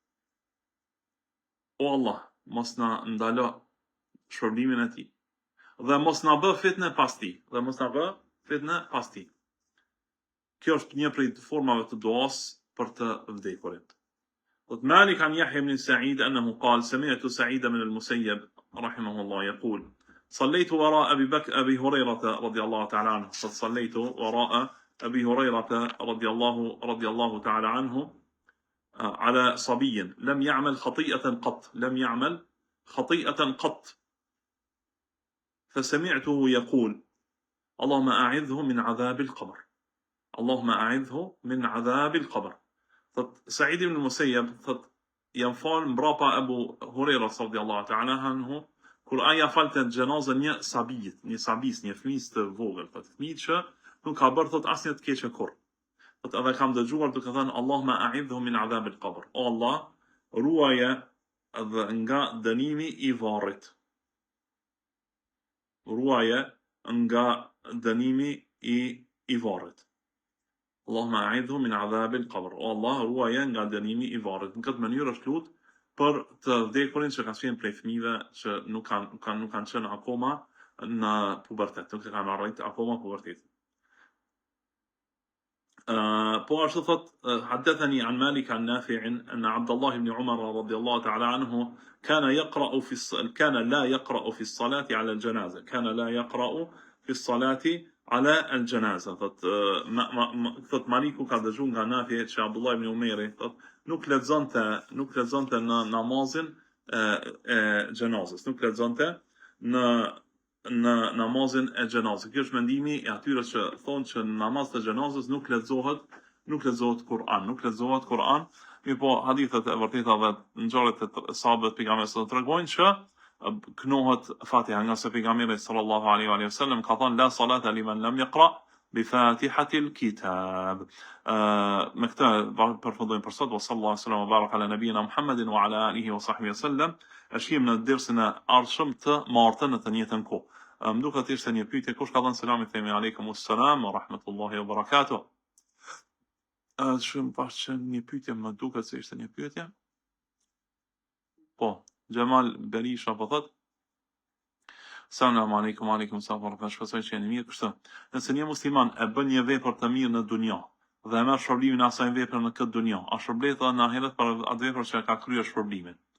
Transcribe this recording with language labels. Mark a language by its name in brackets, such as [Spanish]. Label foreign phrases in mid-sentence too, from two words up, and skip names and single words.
[Albanian] O Allah, mos na ndalo shpërblimin e tij. Dhe mos na bë fitnë pas tij. Kjo është një prej formave të duas për të vdekurit. [Arabic] Malik عن يحيى بن سعيد أنه قال سمعت سعيد من المسيب رحمه الله يقول صليت وراء أبي هريرة رضي الله تعالى عنه صليت وراء أبي هريرة رضي الله تعالى عنه على صبي لم يعمل خطيئة قط فسمعته يقول اللهم أعذه من عذاب القبر [Albanian] Said ibn Musayyab thot jam fal mbrapa Abu Huraira [Arabic] رضي الله تعالى عنه [Albanian] kur aja falte xhenazën një sabis, një fëmijë të vogël, thot fëmijë që nuk ka bërë thot asnjë të keqe kurr. Thot edhe kam dëgjuar duke thënë [Arabic] اللهم أعذه من عذاب القبر. [Albanian] O Allah, ruaje nga dënimi I varrit. [Arabic] اللهم أعذه من عذاب القبر. [Albanian] O Allah, ruaje nga dënimi I varrit. Në këtë mënyrë është lut për të vdekurin që kanë qenë prej fëmijëve që nuk kanë qenë akoma në pubertet, nuk kanë arritur akoma pubertetin. Po ashtu thot [Arabic] حدثني عن مالك عن نافع أن عبد الله بن عمر رضي الله تعالى عنه كان لا يقرأ في الصلاة على الجنازة. [Albanian] Thot Maliku ka dëgjuar nga Nafi që Abdullah ibn Umeri thot nuk lexonte në namazin e xhenazës, nuk lexonte në namazin e xhenazës. Ky është mendimi I atyre që thonë që në namaz të xhenazës nuk lexohet Kur'an, mirë po hadithet e vërteta dhe ngjarjet e sahabëve pejgamberit tregojnë që knohet Fatiha nga se pejgamberi [Arabic] صلى الله عليه وسلم [Albanian] ka thënë [Arabic] لا صلاة لمن لم يقرأ بفاتحة الكتاب. [Albanian] Me këtë përfundojmë për sot. [Arabic] وصلى الله عليه وبارك على نبينا محمد وعلى آله وصحبه وسلم. [Albanian] Shihim në dersin e ardhshëm të martën në të njëjtën kohë. Më duket ishte një pyetje, kush ka dhënë selam I themi [Arabic] عليكم السلام ورحمة الله وبركاته. [Albanian] Shumë pas që një pyetje, më duket se ishte një pyetje. Po, Gjemal Berisha po thot [Arabic] سلام عليكم، عليكم السلام, [Albanian] shpresoj që jeni mirë. Kështu, nëse një musliman e bën një vepër të mirë në dunjë dhe e merr shpërblimin e asaj vepre në këtë dunjë, a shpërblet edhe në ahiret për atë vepër që ka kryer shpërblimin?